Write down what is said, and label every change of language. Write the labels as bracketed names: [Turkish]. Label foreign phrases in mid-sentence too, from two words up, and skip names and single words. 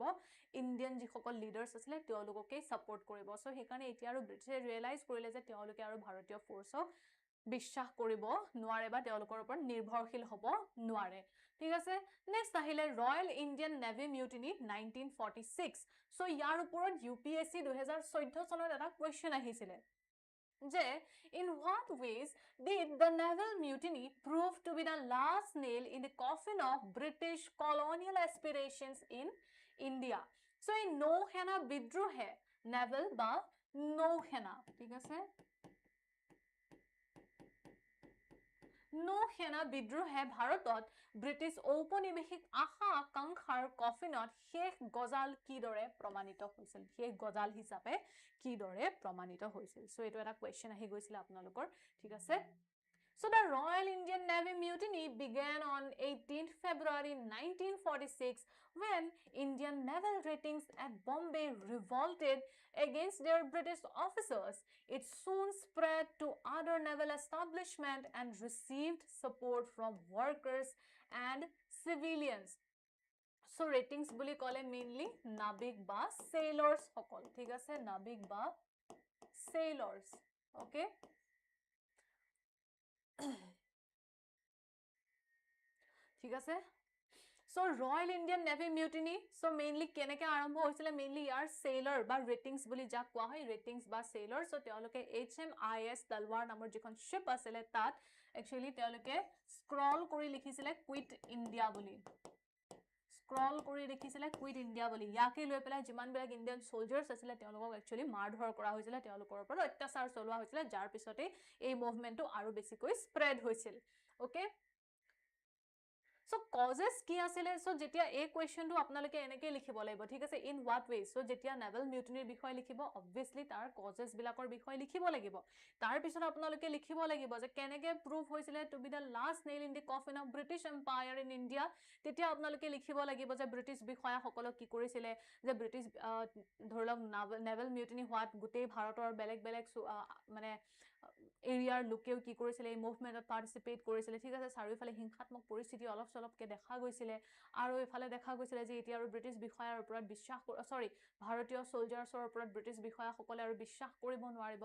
[Assamese] ইণ্ডিয়ান যি সকল লিডাৰ্স আছিলে তেওঁলোককে সাপোৰ্ট কৰিব সো হেকাৰণে এতিয়া আৰু ব্ৰিটিছে ৰিয়েলাইজ কৰিলে যে তেওঁলোকে আৰু ভাৰতীয় ফোৰ্সক বিশ্বাস কৰিব নোৱাৰে বা তেওঁলোকৰ ওপৰত নিৰ্ভৰশীল হ'ব নোৱাৰে ঠিক আছে নেক্সট আহিলে [English] Royal Indian Navy mutiny [Assamese] 1946 সো ইয়াৰ ওপৰত UPSC 2014 চনত এটা কোৱেশ্চন আহিছিলে যে [English] in what ways did the naval mutiny prove to be the last nail in the coffin of British colonial aspirations in India [Assamese] so এই নৌসেনা বিদ্ৰোহে naval বা নৌসেনা ঠিক আছে নৌসেনা বিদ্ৰোহে ভাৰতত ব্ৰিটিছ ঔপনিৱেশিক আশা আকাংক্ষাৰ কফিনত শেষ গজাল কিদৰে প্ৰমাণিত হৈছিল শেষ গজাল হিচাপে কিদৰে প্ৰমাণিত হৈছিল সো এটো এটা কোৱেশ্চন আহি গৈছিল আপোনালোকৰ ঠিক আছে [English] So the Royal Indian Navy mutiny began on 18th February 1946 when Indian naval ratings at Bombay revolted against their British officers. It soon spread to other naval establishments and received support from workers and civilians. So ratings [Assamese] বুলি কলে mainly নাবিক বা sailors সকল ঠিক আছে নাবিক বা [English] sailors okay [Assamese] ঠিক আছে [English] So Royal Indian Navy mutiny so mainly [Assamese] কেনেকে আৰম্ভ হৈছিল mainly ইয়াৰ sailor বা ratings বুলি যাক কোৱা হয় ratings বা sailor so তেওঁলোকে HMIS Talwar নামৰ যিখন ship আছিল তাত actually তেওঁলোকে scroll কৰি লিখিছিলে [English] quit India [Assamese] বুলি scroll কৰি লিখিছিলে [English] quit India [Assamese] বুলি ইয়াকে লৈ পেলাই যিমান বেলেগ [English] Indian soldiers [Assamese] আছিল তেওঁলোকক actually মাৰধৰ কৰা হৈছিল তেওঁলোকৰ ওপৰত অত্যাচাৰ চলোৱা হৈছিল যাৰ পিছতে এই মুভমেন্টটো আৰু বেছিকৈ স্প্ৰেড হৈছিল ওকে [English] So causes [Assamese] কি আছিলে so যেতিয়া এই কোৱেশ্চনটো আপোনালোকে এনেকৈ লিখিব লাগিব ঠিক আছে [English] in what ways so [Assamese] যেতিয়া [English] naval mutiny [Assamese] বিষয় লিখিব obviously তাৰ causes বিলাকৰ বিষয় লিখিব লাগিব তাৰ পিছত আপোনালোকে লিখিব লাগিব যে কেনেকৈ prove হৈছিলে [English] to be the last nail in the coffin of British Empire in India [Assamese] তেতিয়া আপোনালোকে লিখিব লাগিব যে ব্ৰিটিছ বিষয়া সকলক কি কৰিছিলে যে ব্ৰিটিছ ধৰলক [English] naval mutiny [Assamese] হোৱাত গোটেই ভাৰতৰ বেলেগ বেলেগ মানে এৰিয়াৰ লোকেও কি কৰিছিল এই মুভমেন্টত পাৰ্টিসিপেট কৰিছিল ঠিক আছে চাৰিওফালে হিংসাত্মক পৰিস্থিতি অলপ চলপকে দেখা গৈছিল আৰু ইফালে দেখা গৈছিল যে এতিয়া আৰু ব্ৰিটিছ বিষয়াৰ ওপৰত বিশ্বাস ভাৰতীয় সোলজাৰ্ছৰ ওপৰত ব্ৰিটিছ বিষয়াসকলে আৰু বিশ্বাস কৰিব নোৱাৰিব